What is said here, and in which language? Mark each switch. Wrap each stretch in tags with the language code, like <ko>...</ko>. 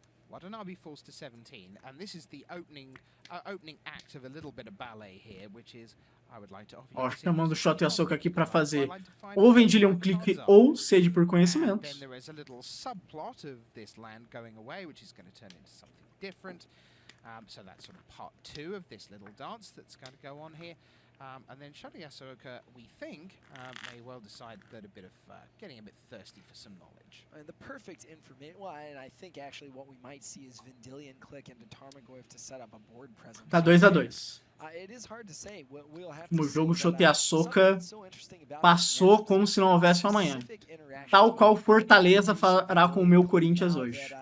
<en>Watanabe falls to 17, and this is the opening act of a little bit of ballet here, which is I would like to offer.</en> <pt>Ó, chamando o Shot Yasuoka aqui para fazer ou Vendilion clique ou sede por conhecimento.</pt> <en>Then there is a little subplot of this land going away, which is going to turn into something different. So that's sort of part 2 of this little dance that's going to go on here. And then Shot Yasuoka, we think, may well decide that a bit of getting a bit thirsty for some knowledge. And the perfect information. Well, and I think actually what we might see is Vendilion click into Tarmogoyf to set up a board presence.</en> <pt>Tá 2-2.</pt> <en>It is hard to say. We'll have</en> <pt>No jogo, Shot Yasuoka passou como se não houvesse um amanhã. Tal qual Fortaleza fará com o meu Corinthians hoje.</pt>